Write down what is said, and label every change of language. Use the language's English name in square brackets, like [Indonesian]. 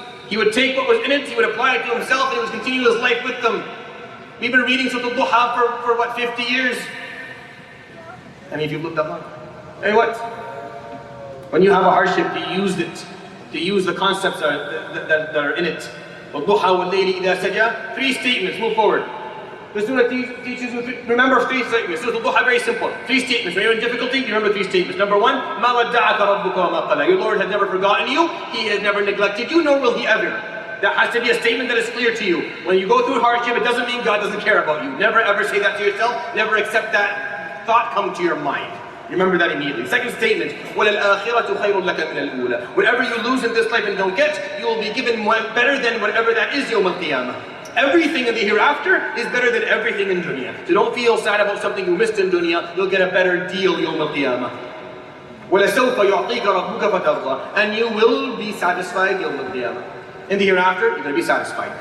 [English] He would take what was in it, he would apply it to himself, and he would continue his life with them. We've been reading Surah Al-Duha for what, 50 years? I mean, if you've looked up on it. Hey, what? When you have a hardship, you use it. To use the concepts that are in it. [Arabic] وَالضُّحَى وَاللَّيْلِ إِذَا سَجَى. [English] 3 statements, move forward. The surah teaches you, remember 3 statements. Surah Al-Duha, very simple. 3 statements. When you're in difficulty, you remember 3 statements. Number 1, [Arabic] مَا وَدَّعَكَ رَبُّكَ وَمَا قَلَى. [English] Your Lord has never forgotten you, He has never neglected you, nor will He ever. That has to be a statement that is clear to you. When you go through hardship, it doesn't mean God doesn't care about you. Never ever say that to yourself. Never accept that thought come to your mind. Remember that immediately. Second statement, [Arabic] وَلَلْآخِرَةُ خَيْرٌ لَكَ مِنَ الْأُولَى. [English] Whatever you lose in this life and don't get, you will be given better than whatever that is [Arabic] يوم القيامة. [English] Everything in the hereafter is better than everything in dunya. So don't feel sad about something you missed in dunya. You'll get a better deal [Arabic] يوم القيامة. وَلَسَوْفَ يُعْطِيكَ رَبُّكَ فَتَرْضَى. [English] And you will be satisfied [Arabic] يوم القيامة. [English] In the hereafter, you're going to be satisfied.